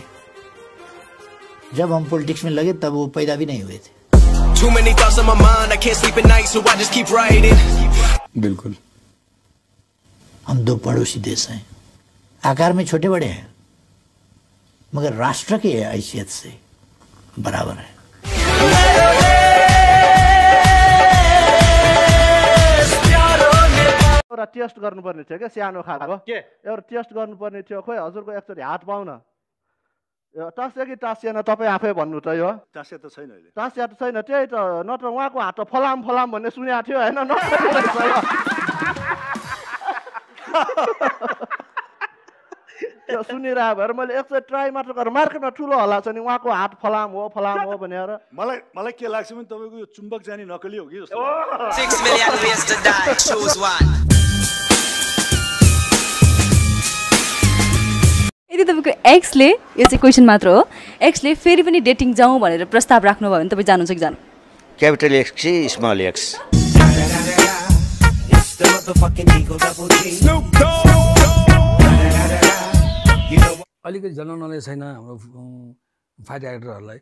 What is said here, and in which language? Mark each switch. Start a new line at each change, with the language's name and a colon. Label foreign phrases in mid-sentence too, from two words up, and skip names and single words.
Hindi: जब हम पॉलिटिक्स में लगे तब वो पैदा भी नहीं हुए थे। बिल्कुल। हम दो पड़ोसी देश हैं, आकार में छोटे बड़े हैं मगर राष्ट्र की हैसियत से बराबर है।
Nepali: एउटा टेस्ट गर्नुपर्ने थियो क्या सानो खालको एउटा टेस्ट गर्नुपर्ने थियो। खोइ हजुरको एकचोटि हात पाउन। टाँसिया कि टाँसिएन तपाईँ आफै भन्नु त। यो टाँसिया त छैन अहिले। टाँसिया त छैन, त्यही त। नत्र उहाँको हात त फलाम फलाम भन्ने सुनेको थियो होइन? त्यो सुनिरह भएर मैले एकचोटि ट्राई मात्र गरेर, मार्केटमा ठुलो हल्ला छ नि उहाँको हात फलाम हो भनेर। मलाई के लाग्छ भने तपाईँको यो चुम्बक जाने नकली हो कि जस्तो।
English: 6 million ways to die, choose one.
Nepali: यदि तपाईँको एक्सले, यो चाहिँ क्वेसन मात्र हो, एक्सले फेरि पनि डेटिङ जाउँ भनेर प्रस्ताव राख्नुभयो भने तपाईँ जानुहुन्छ कि जानु? क्यापिटल एक्स कि स्मल एक्स? अलिकति जन्म नलेज छैन हाम्रो फाइटर एक्टरहरूलाई।